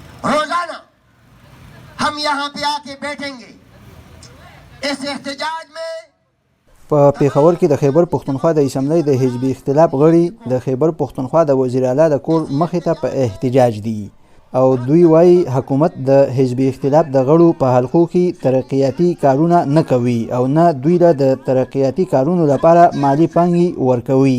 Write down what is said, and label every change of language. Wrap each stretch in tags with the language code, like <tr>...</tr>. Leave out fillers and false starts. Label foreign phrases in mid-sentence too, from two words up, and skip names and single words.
<ur>روزانہ ہم یہاں پہ آکے بیٹھیں گے اس احتجاج میں.</ur> <ps>په پیښور کې د خیبر پښتونخوا د اسمبلی د حزبي اختلاف غړي د خیبر پښتونخوا د وزیر اعلی د کور مخې ته په احتجاج دي او دوی وایي حکومت د حزبي اختلاف د غړو په حلقو کې ترقیاتي کارونه نه کوي او نه دوی له د ترقیاتي کارونو لپاره مالی پانګې ورکوي.</ps>